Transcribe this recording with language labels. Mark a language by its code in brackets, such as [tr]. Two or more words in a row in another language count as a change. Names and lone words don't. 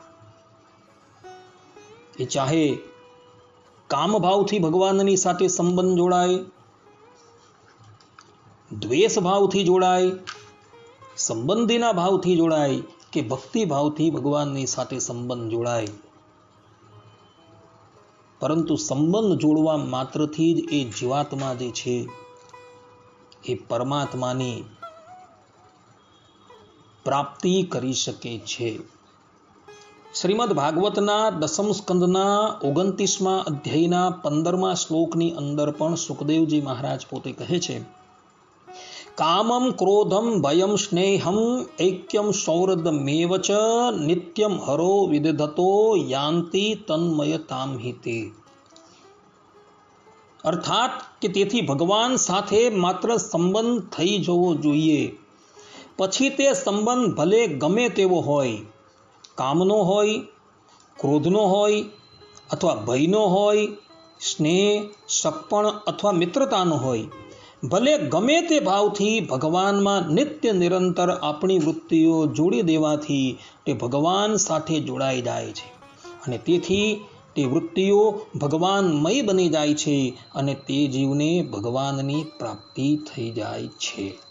[gu] એ ચાહે કામ ભાવથી ભગવાનની સાથે સંબંધ જોડાય, દ્વેષ ભાવથી જોડાય, સંબંધીના ભાવથી જોડાય કે ભક્તિ ભાવથી ભગવાનની સાથે સંબંધ જોડાય, પરંતુ સંબંધ જોડવા માત્રથી જ એ જીવાત્મા જે છે એ પરમાત્માની પ્રાપ્તિ કરી શકે છે. શ્રીમદ ભાગવતના દસમ સ્કંદના 29મા અધ્યાયના 15મા શ્લોકની અંદર પણ સુખદેવજી મહારાજ પોતે કહે છે, [sa] કામમ ક્રોધમ ભયમ સ્નેહમ ऐक्यम सौहृदमेव च नित्यम हरो विदधतो यान्ति तन्मयताम हिते. [gu] अर्थात કે તેથી ભગવાન સાથે માત્ર સંબંધ થઈ જવો જોઈએ. પછી તે સંબંધ ભલે ગમે તેવો હોય, કામનો હોય, ક્રોધનો હોય અથવા ભયનો હોય, સ્નેહ, સગપણ અથવા મિત્રતાનો હોય, ભલે ગમે તે ભાવથી ભગવાનમાં નિત્ય નિરંતર આપણી વૃત્તિઓ જોડી દેવાથી તે ભગવાન સાથે જોડાઈ જાય છે અને તેથી તે વૃત્તિઓ ભગવાનમય બની જાય છે અને તે જીવને ભગવાનની પ્રાપ્તિ થઈ જાય છે.